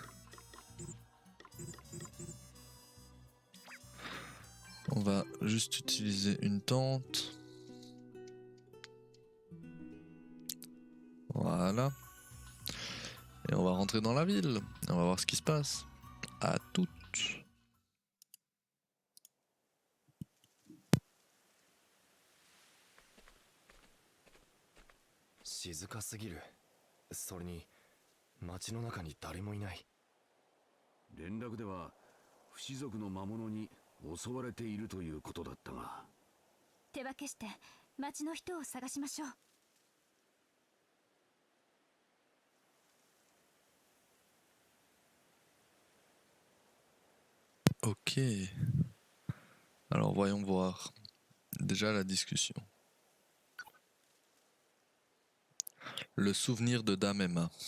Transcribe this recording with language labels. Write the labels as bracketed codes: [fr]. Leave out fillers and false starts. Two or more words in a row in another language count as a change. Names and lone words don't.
[fr] On va juste utiliser une tente. Voilà. Et on va rentrer dans la ville. On va voir ce qui se passe. À toutes. [ja] 静かすぎる。それに街の中に誰もいない。連絡では不死族の魔物に襲われているということだったが。手分けして町の人を探しましょう。 [fr] Ok. Alors voyons voir. Déjà la discussion. Le souvenir de Dame Emma.